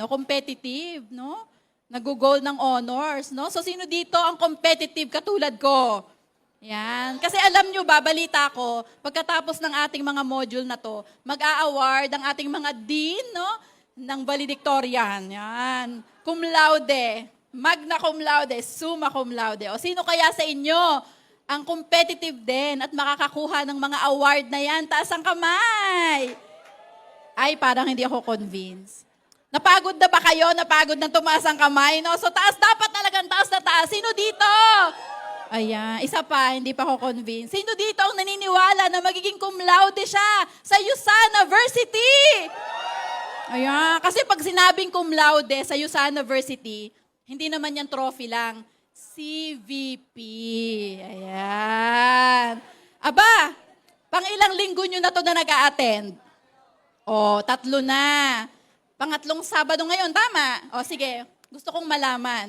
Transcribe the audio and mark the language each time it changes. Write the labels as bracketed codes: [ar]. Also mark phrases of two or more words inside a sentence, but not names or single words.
[tl] Competitive, no? Nag-goal ng honors, no? So sino dito ang competitive katulad ko? Yan. Kasi alam nyo ba, balita ko, pagkatapos ng ating mga module na to, mag-a-award ang ating mga dean, no? Ng valedictorian. Yan. [la] Cum laude, magna cum laude, summa cum laude. [tl] O sino kaya sa inyo ang competitive din at makakakuha ng mga award na yan? Taas ang kamay. Ay, parang hindi ako convinced. Napagod na ba kayo? Napagod na tumaas ang kamay, no? So taas, dapat talagang taas na taas. Sino dito? Ayan, isa pa, hindi pa ako convinced. Sino dito ang naniniwala na magiging [la] cum laude [tl] siya sa USANA University? Ayan, kasi pag sinabing [la] cum laude [tl] sa USANA University, hindi naman yan trophy lang. CVP. Ayan. Aba, pang ilang linggo nyo na to na nag-a-attend? O, 3 na. Pangatlong Sabado ngayon, tama? O, sige, gusto kong malaman.